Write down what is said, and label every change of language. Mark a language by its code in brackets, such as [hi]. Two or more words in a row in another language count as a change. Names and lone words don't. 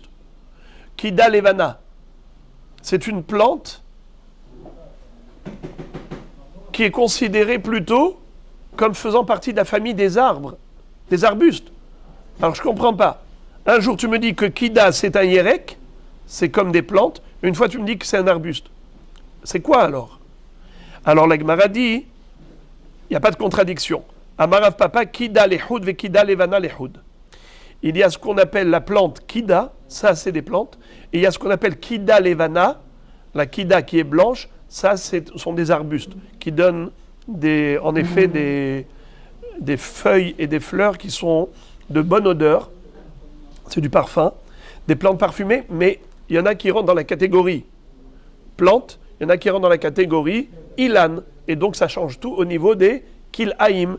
[he] קידה לבנה, [fr] c'est une plante qui est considéré plutôt comme faisant partie de la famille des arbres, des arbustes. Alors je ne comprends pas. Un jour tu me dis que Kida c'est un Yerek, c'est comme des plantes. Une fois tu me dis que c'est un arbuste. C'est quoi alors? Alors la Gemara dit, il n'y a pas de contradiction. [arc] אמר רב פפא, [he] קידה לחוד וקידה לבנה לחוד. [fr] Il y a ce qu'on appelle la plante Kida, ça c'est des plantes, et il y a ce qu'on appelle [he] קידה לבנה, [fr] la Kida qui est blanche, ça ce sont des arbustes qui donnent en effet des feuilles et des fleurs qui sont de bonne odeur, c'est du parfum, des plantes parfumées, mais il y en a qui rentrent dans la catégorie plantes, il y en a qui rentrent dans la catégorie ilan, et donc ça change tout au niveau des kilhaïm.